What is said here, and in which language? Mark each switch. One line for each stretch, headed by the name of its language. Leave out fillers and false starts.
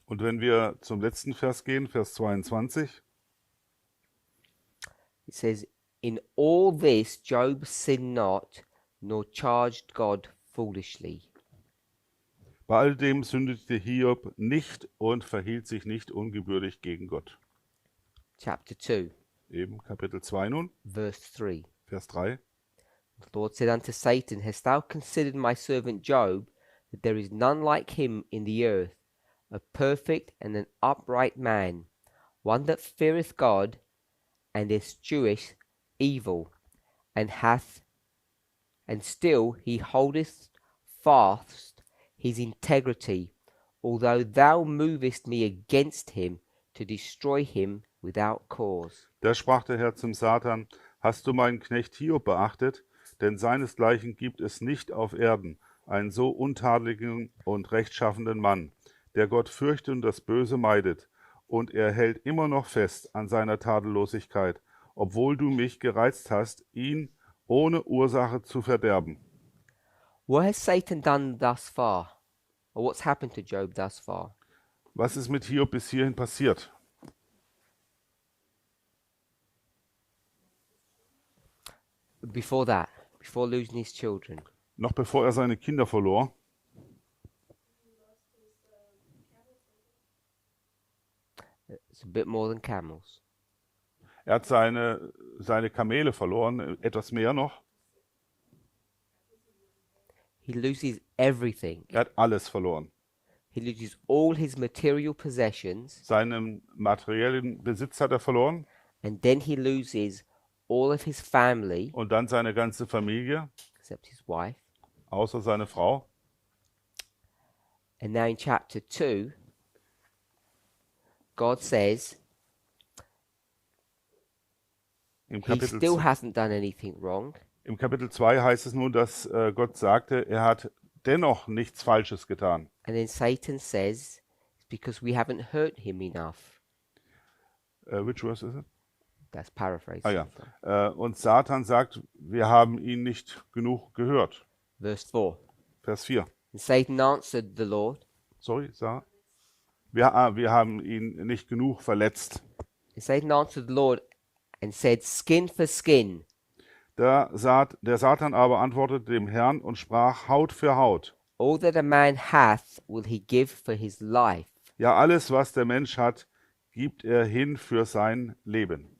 German: Und wenn wir zum letzten Vers gehen, Vers 22,
English: it says, In all this Job sinned not, nor charged God foolishly.
German: bei all dem sündigte Hiob nicht und verhielt sich nicht ungebührlich gegen Gott.
English: Chapter 2,
German: Eben Kapitel 2 nun,
English: verse 3.
German: Vers 3.
English: The Lord said unto Satan, Hast thou considered my servant Job, that there is none like him in the earth, a perfect and an upright man, one that feareth God, and escheweth evil, and still he holdeth fast his integrity, although thou movest me against him to destroy him without cause.
German: Da sprach der Herr zum Satan: Hast du meinen Knecht Hiob beachtet? Denn seinesgleichen gibt es nicht auf Erden, einen so untadeligen und rechtschaffenen Mann, der Gott fürchtet und das Böse meidet. Und er hält immer noch fest an seiner Tadellosigkeit, obwohl du mich gereizt hast, ihn ohne Ursache zu verderben.
English: What has Satan done thus far? Or what's happened to Job thus far?
German: Was ist mit Hiob bis hierhin passiert?
English: before that, before losing his children.
German: Noch bevor er seine Kinder verlor,
English: It's a bit more than camels.
German: er hat seine Kamele verloren, etwas mehr noch.
English: He loses everything.
German: Er hat alles verloren.
English: He loses all his material possessions,
German: Seinen materiellen Besitz hat er verloren
English: and then he loses all of his family,
German: und dann seine ganze Familie,
English: except his wife.
German: außer seine Frau.
English: And now in chapter 2, God says
German: Im
English: he
German: Kapitel,
English: still hasn't done anything wrong,
German: Im Kapitel 2 heißt es nun, dass Gott sagte, er hat dennoch nichts Falsches getan.
English: and then Satan says it's because we haven't hurt him enough. Which verse is it? That's paraphrasing.
German: Ah ja. Und Satan sagt, wir haben ihn nicht genug gehört.
English: Verse 4.
German: Vers 4.
English: And Satan answered the Lord, Sorry, Sarah.
German: Wir haben ihn nicht genug verletzt.
English: and Satan answered the Lord and said, skin for skin.
German: Der Satan aber antwortete dem Herrn und sprach Haut für Haut.
English: All that a man hath will he give for his life.
German: Ja, alles, was der Mensch hat, gibt er hin für sein Leben.